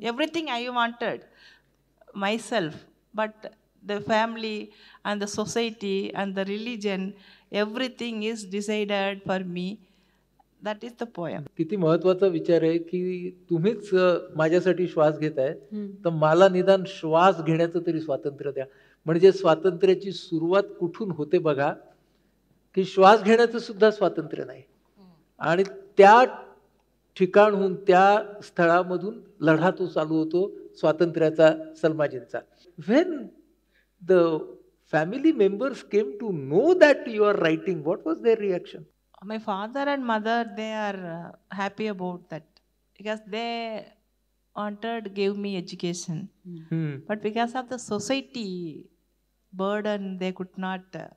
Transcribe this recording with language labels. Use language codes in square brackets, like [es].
[en] Everything I wanted myself. But the family and the society and the religion, everything is decided for me. That is the poem. [mr] किती महत्वाचा विचार आहे की तुम्हीच माझ्यासाठी श्वास घेताय, तर मला निदान श्वास घेण्याचं तरी स्वातंत्र्य द्या. म्हणजे स्वातंत्र्याची सुरुवात कुठून होते बघा, की श्वास घेण्याचं सुद्धा स्वातंत्र्य नाही. आणि त्या ठिकाणहून, त्या स्थळामधून लढा तो चालू होतो स्वातंत्र्याचा, सलमाजींचा. [en] When the family members came to know that you are writing, what was their reaction? My father and mother, they are happy about that, because they wanted to give me education. But because of the society burden, they could not